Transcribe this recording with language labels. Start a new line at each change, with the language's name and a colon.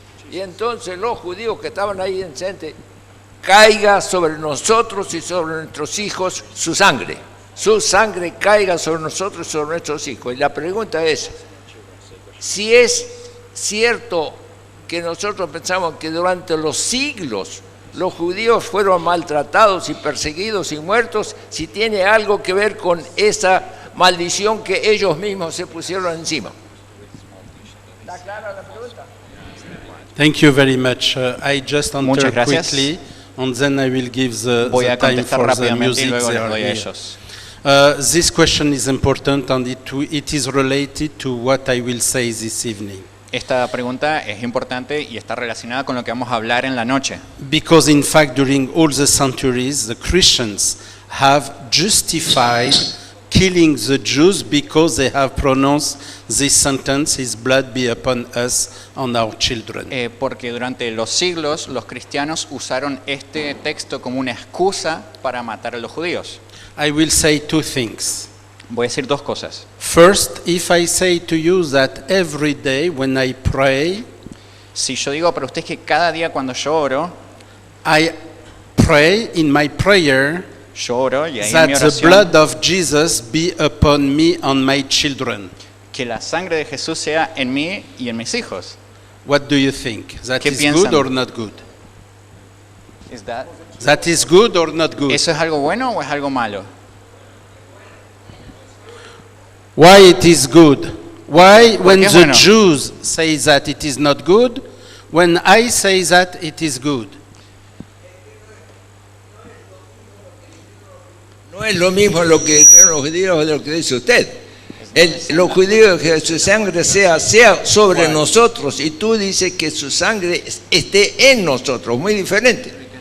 Spanish: Y entonces los judíos que estaban ahí presentes, caiga sobre nosotros y sobre nuestros hijos su sangre caiga sobre nosotros y sobre nuestros hijos. Y la pregunta es, si es cierto que nosotros pensamos que durante los siglos los judíos fueron maltratados y perseguidos y muertos, si tiene algo que ver con esa maldición que ellos mismos se pusieron encima. ¿Está clara la pregunta?
English: Thank you very much. I just answer quickly, and then I will give the time for the music there. This question is important, and it is related to what I will say this evening.
Spanish: Esta pregunta es importante y está relacionada con lo que vamos a hablar en la noche.
English: Because in fact, during all the centuries, the Christians have justified killing the Jews because they have pronounced this sentence, his blood be upon us and our children.
Spanish: Porque durante los siglos los cristianos usaron este texto como una excusa para matar a los judíos.
English: I will say two things.
Spanish: Voy a decir dos cosas.
English: First, if I say to you that every day when I pray,
Spanish: si yo digo para ustedes que cada día cuando yo oro,
English: I pray in my prayer
Spanish: yo oro y ahí
English: that
Spanish: en mi oración,
English: the blood of Jesus be upon me and my children.
Spanish: Que la sangre de Jesús sea en mí y en mis hijos.
English: What do you think? That
Spanish: ¿Qué
English: is
Spanish: piensan?
English: good or not good? That is good or not good?
Spanish: ¿Eso es algo bueno o es algo malo?
English: Why it is good? Why when the
Spanish: bueno?
English: Jews say that it is not good, when I say that it is good?
Spanish: No es lo mismo lo que dijeron los judíos de lo que dice usted. Los judíos que su sangre sea sobre nosotros, y tú dices que su sangre esté en nosotros, muy diferente.